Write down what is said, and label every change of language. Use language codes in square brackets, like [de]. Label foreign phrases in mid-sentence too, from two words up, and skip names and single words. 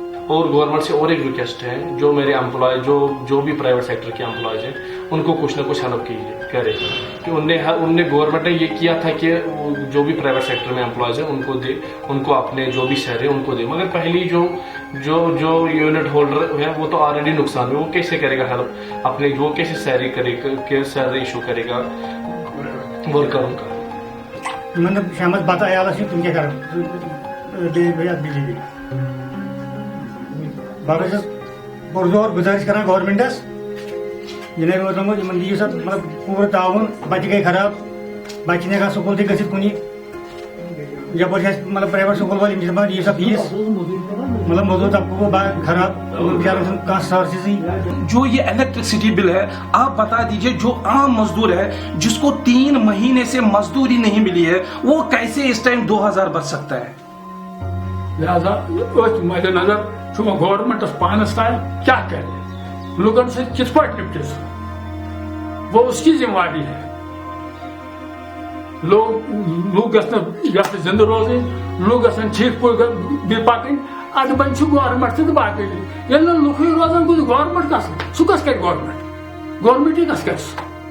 [ur] اور گورنمنٹ سے اور ایک ریکویسٹ ہے, جو میرے امپلائی جو بھی [en] private sector [ur] کے امپلائیز ہیں ان کو کچھ نہ کچھ ہیلپ کرے کہ ان نے گورنمنٹ نے یہ کیا تھا کہ جو بھی [en] private sector [ur] میں امپلائیز ہیں ان کو دے, ان کو اپنے جو بھی شہر ہے ان کو دے. مگر پہلی جو [en] unit holder [ur] ہے وہ تو آلریڈی نقصان میں, وہ کیسے کرے گا ہیلپ اپنے, وہ کیسے [en] salary issue [ur] کرے گا ورکروں کا. [ks] مطلب شامت بتہ عیالس تم کیا بجلی باقی پرزور گزارش کران گورنمنٹس جناب محترم دِیِو سا مطلب پوٗرٕ تعاوُن. بچہِ گٔے خراب, بچہِ ہٮ۪کان سکوٗل تہِ گٔژھِتھ کُنہِ, یپٲرۍ چھِ اَسہِ مطلب [en] private school [ks] وٲلۍ یِم چھِ دَپان دِیِو سا فیٖس, مطلب موٚزوٗر طبقہٕ گوٚو خراب, بِچارن چھُنہٕ کانٛہہ سورسٕزٕے. [ur] جو یہ [en] electricity bill [ur] ہے آپ بتا دیجئے, جو عام مزدور ہے جس کو 3 مہینے سے مزدوری نہیں ملی ہے وہ کیسے اس ٹائم 2000 بچ سکتا ہے. [ks] لہذا أتھۍ مدِ نظر چھُ وۄنۍ گورمنٹس پانس تام کیٛاہ کرِ, لُکن سۭتۍ کِتھ پٲٹھۍ نِپٹہِ سُہ, [ur] وہ اس کی ذمہ داری ہے. [ks] لوگ گژھن زندٕ روزٕنۍ, لوگ گژھن ٹھیٖک پٲٹھۍ پکٕنۍ. ادٕ وۄنۍ چھُ گورمنٹ تہِ تہٕ باقٕے ییٚلہِ نہٕ لُکھٕے روزان گوٚو گورمنٹ کس سُہ کس کرِ, گورمنٹٕے کس کرِ سُہ.